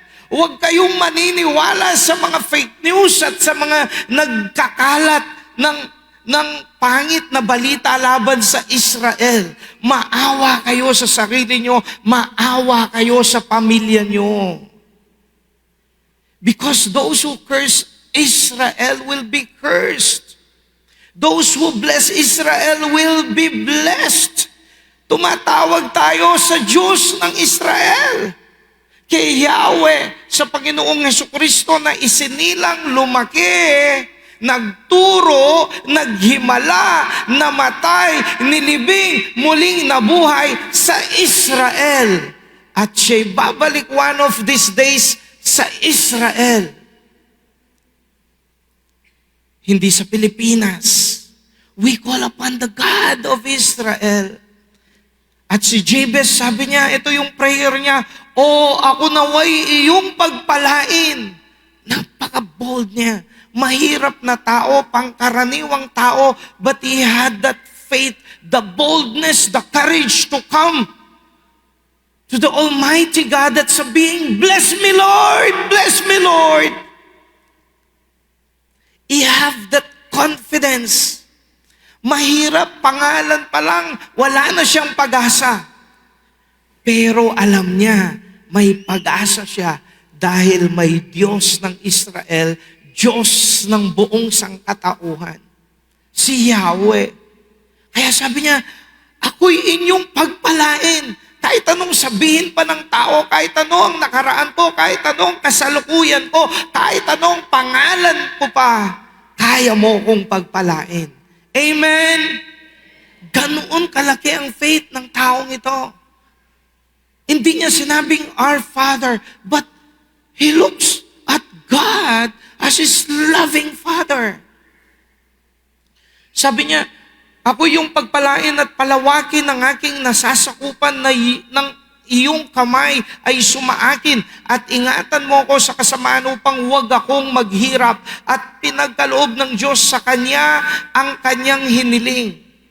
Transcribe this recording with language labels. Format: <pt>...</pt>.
<tl>Huwag kayong maniniwala sa mga fake news at sa mga nagkakalat ng pangit na balita laban sa Israel. Maawa kayo sa sarili nyo, maawa kayo sa pamilya nyo.</tl> <en>Because those who curse Israel will be cursed. Those who bless Israel will be blessed.</en> <tl>Tumatawag tayo sa Diyos ng Israel. Kay Yahweh, sa Panginoong Jesucristo na isinilang lumaki, nagturo, naghimala, namatay, nilibing, muling nabuhay sa Israel. At siya'y babalik</tl> <en>one of these days</en> <tl>sa Israel. Hindi sa Pilipinas.</tl> <en>We call upon the God of Israel.</en> <tl>At si Jabez, sabi niya, ito yung prayer niya, O ako naway iyong pagpalain. Napaka-bold niya. Mahirap na tao, pangkaraniwang tao,</tl> <en>but he had that faith, the boldness, the courage to come to the Almighty God</en> <tl>at sabihin,</tl> <en>Bless me, Lord! Bless me, Lord! He have that confidence.</en> <tl>Mahirap, pangalan pa lang, wala na siyang pag-asa. Pero alam niya, may pag-asa siya dahil may Diyos ng Israel, Diyos ng buong sangkatauhan. Si Yahweh. Kaya sabi niya, ako'y inyong pagpalain. Kahit anong sabihin pa ng tao, kahit anong nakaraan ko, kahit anong kasalukuyan ko, kahit anong pangalan ko pa, kaya mo kong pagpalain. Amen? Ganoon kalaki ang faith ng taong ito. Hindi niya sinabing,</tl> <en>Our Father, but he looks at God as his loving Father.</en> <tl>Sabi niya, ako yung pagpalain at palawakin ng aking nasasakupan ng iyong kamay ay sumaakin at ingatan mo ko sa kasamaan upang huwag akong maghirap at pinagkaloob ng Diyos sa Kanya ang Kanyang hiniling.</tl>